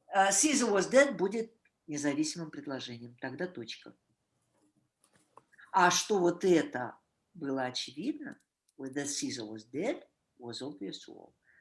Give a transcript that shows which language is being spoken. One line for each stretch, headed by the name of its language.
English: Caesar was dead
Russian: будет независимым предложением. Тогда точка. А что вот это было очевидно?
English: That Caesar was dead was obvious to all.